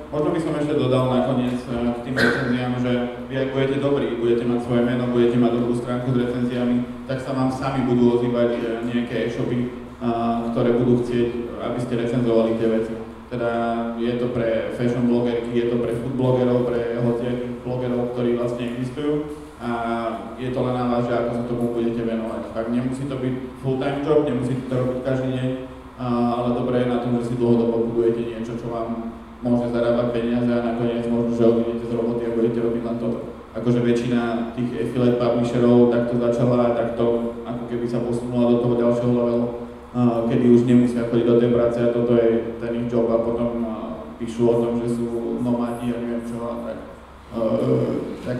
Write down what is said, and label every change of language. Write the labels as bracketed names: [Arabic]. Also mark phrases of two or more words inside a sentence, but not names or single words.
[Slovak] Možno by som ešte dodal nakoniec k tým recenziám, že vy ak budete dobrí, budete mať svoje meno, budete mať dobrú stránku s recenziami, tak sa vám sami budú ozývať nejaké e-shopy, ktoré budú chcieť, aby ste recenzovali tie veci. Teda je to pre fashion blogerky, je to pre food blogerov, pre hociakých blogerov, ktorí vlastne existujú a je to len na vás, že ako sa tomu budete venovať. Tak nemusí to byť [English] full-time job, [Slovak] nemusíte to robiť každý deň, ale dobré je na tom, že si dlhodobo budujete niečo, čo vám môže zarábať peniaze a nakoniec možno, že odídete z roboty a budete robiť len toto. Akože väčšina tých [English] affiliate publisherov [Slovak] takto začala a takto ako keby sa posunula do toho ďalšieho levelu, kedy už nemusia chodiť do tej práce a toto je ten ich job a potom píšu o tom, že sú nomádi a neviem čo a tak.